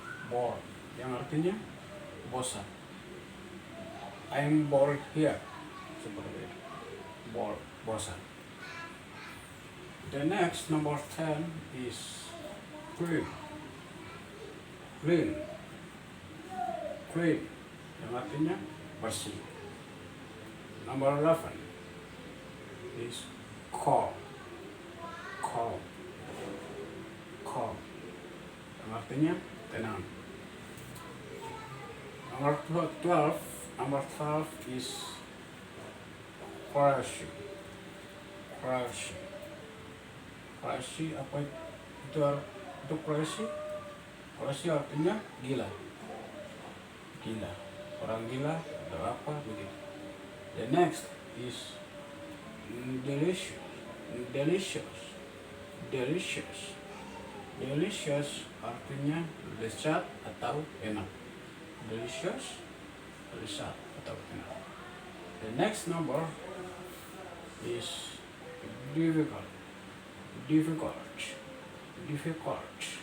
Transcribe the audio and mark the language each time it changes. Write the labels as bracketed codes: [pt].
[id] Bored, yang artinya bosan. [en] I'm bored here. [id] Seperti itu. Bored, bosan. [en] The next number 10 is clean. Clean. Clean, [id] yang artinya bersih. [en] Number 11 is calm. Calm. [id] Calm, yang artinya tenang. [en] Number 12 is crazy. Crazy. [id] Crazy apa itu? Itu crazy. Crazy artinya gila. Gila. Orang gila atau apa begitu. [en] The next is delicious. Delicious. Delicious. [id] Delicious artinya lezat atau enak. Delicious, lezat atau enak. [en] The next number is difficult. Difficult. Difficult.